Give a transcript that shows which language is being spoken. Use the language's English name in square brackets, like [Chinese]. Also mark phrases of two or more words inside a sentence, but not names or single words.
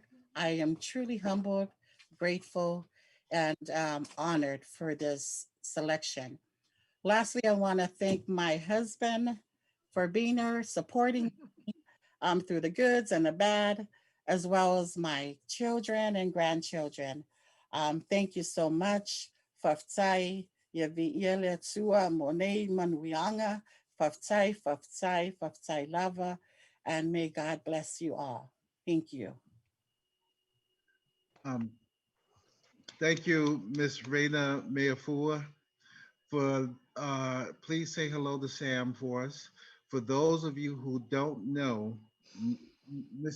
[English] I am truly humbled, grateful, and honored for this selection. Lastly, I want to thank my husband for being there, supporting me through the goods and the bad, as well as my children and grandchildren. Thank you so much. [Samoan] Faftai, Yaviele Tsua, Monet Manuianga, Faftai, Faftai, Faftai Lava, [English] and may God bless you all. Thank you. Thank you, Ms. Reina Mayafua. Please say hello to Sam for us. For those of you who don't know, Ms.